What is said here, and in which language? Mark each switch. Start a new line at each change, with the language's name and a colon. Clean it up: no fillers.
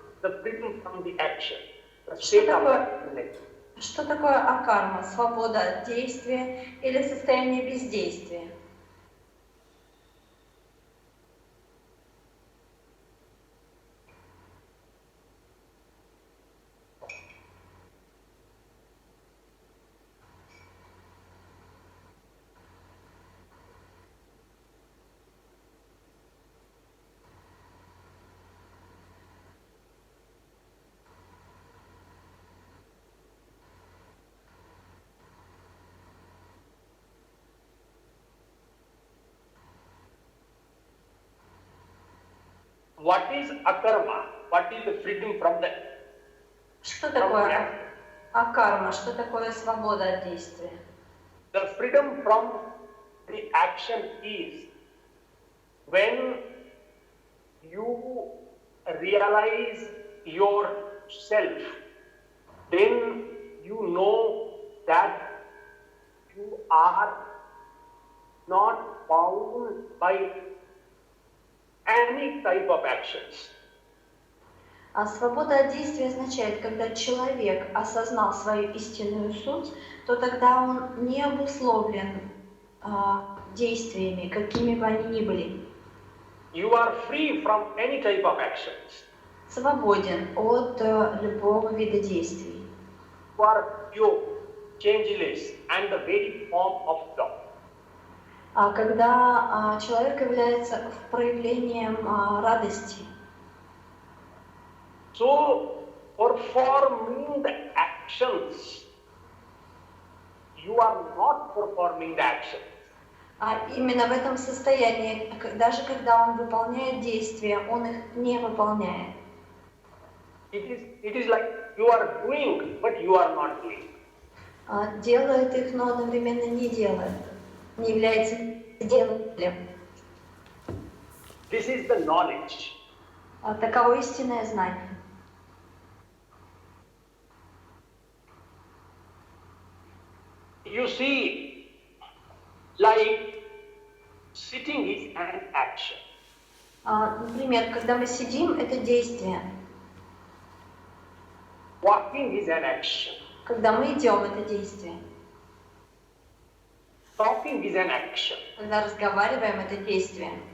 English: The freedom from the action, the state of actionlessness.
Russian: Что такое акарма? Свобода от действия или состояние бездействия?
English: What is akarma? What is the freedom from the
Russian: Что такое акарма? Что такое свобода от действия?
English: The freedom from the action is when you realize yourself, then you know that you are not bound by any type of actions.
Russian: А свобода от действия означает, когда человек осознал свою истинную суть, то тогда он не обусловлен действиями, какими бы они ни были.
English: You are free from any type of actions.
Russian: Свободен от любого вида действий.
English: You are pure, changeless, and the very form of God.
Russian: А когда человек является проявлением радости.
English: So, performing the actions, you are not performing the actions.
Russian: Именно в этом состоянии, даже когда он выполняет действия, он их не выполняет.
English: It is like you are doing, but you are not doing.
Russian: Делает их, но одновременно не делает. Не является делателем.
English: This is the knowledge.
Russian: Таково истинное знание.
English: You see, like sitting is an action.
Russian: Например, когда мы сидим, это действие.
English: Walking is an action.
Russian: Когда мы идем, это действие.
English: Talking is an action.
Russian: Когда разговариваем, это действие.